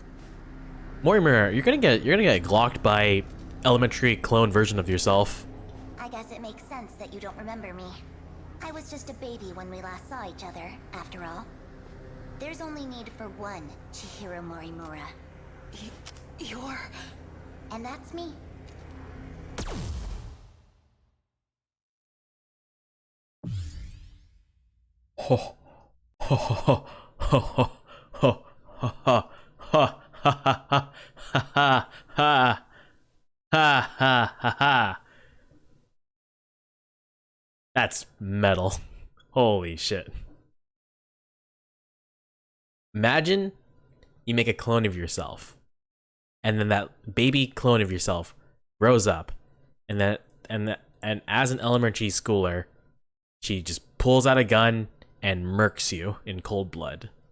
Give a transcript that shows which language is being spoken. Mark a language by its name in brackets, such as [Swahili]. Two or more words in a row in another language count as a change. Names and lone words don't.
[English] Mortimer, you're gonna get glocked by elementary clone version of yourself. I guess it makes sense that you don't remember me. I was just a baby when we last saw each other, after all. There's only need for one Chihiro Morimura. You're... And that's me. Ho ho ho ho ho ho ho ha ha ha ha ha ha ha ha. That's metal. Holy shit. Imagine you make a clone of yourself, and then that baby clone of yourself grows up, and as an elementary schooler, she just pulls out a gun and murks you in cold blood.